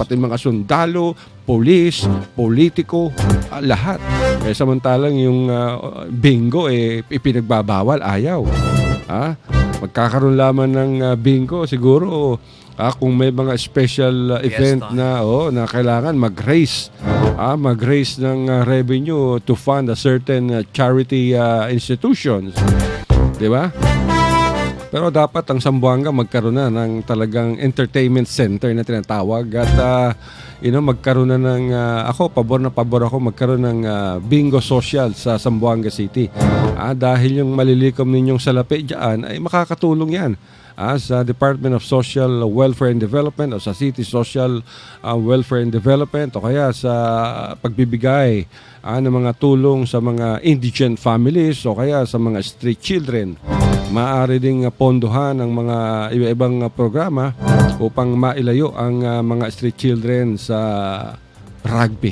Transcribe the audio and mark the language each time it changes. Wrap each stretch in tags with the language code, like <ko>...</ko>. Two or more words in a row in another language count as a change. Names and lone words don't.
<tl>Pati mga sundalo, polis, politiko, lahat. Samantalang yung bingo, ipinagbabawal, ayaw. Magkakaroon lamang ng bingo, siguro kung may mga special event na kailangan mag-raise ng</tl> <en>revenue to fund a certain charity institutions.</en> <tl>Di ba? Pero dapat ang Zamboanga magkaroon na ng talagang</tl> <en>entertainment center</en> <tl>na tinatawag at magkaroon na ng pabor ako magkaroon ng</tl> <en>bingo social</en> <tl>sa Zamboanga City. Dahil yung malilikom ninyong salapi diyan ay makakatulong yan sa Department of Social Welfare and Development o sa City Social Welfare and Development o kaya sa pagbibigay ng mga tulong sa mga</tl> <en>indigent families</en> <tl>o kaya sa mga</tl> <en>street children.</en> <tl>Maaari ding pondohan ng mga iba-ibang programa upang mailayo ang mga</tl> <en>street children</en> <tl>sa rugby.</tl>